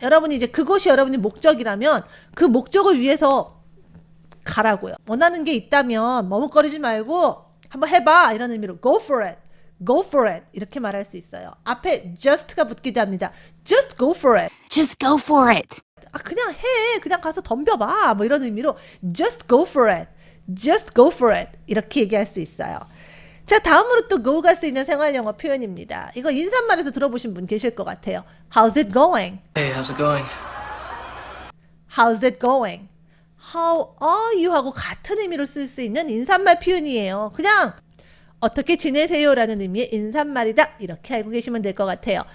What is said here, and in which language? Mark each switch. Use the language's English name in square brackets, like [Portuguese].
[Korean] 여러분이 이제 그것이 여러분의 목적이라면 그 목적을 위해서 가라고요. 원하는 게 있다면 머뭇거리지 말고 한번 해봐 이런 의미로 [English] go for it, go for it [Korean] 이렇게 말할 수 있어요. 앞에 just가 붙기도 합니다. [English] just go for it. Just go for it. [Korean] 그냥 해. 그냥 가서 덤벼봐. 이런 의미로 [English] just go for it, just go for it [Korean] 이렇게 얘기할 수 있어요. 자, 다음으로 또 go가 쓰이는 생활영어 표현입니다. 이거 인사말에서 들어보신 분 계실 것 같아요. [English] How's it going? Hey, how's it going? How's it going? How are you [Korean] 하고 같은 의미로 쓸 수 있는 인사말 표현이에요. 그냥 어떻게 지내세요 라는 의미의 인사말이다 이렇게 알고 계시면 될 것 같아요.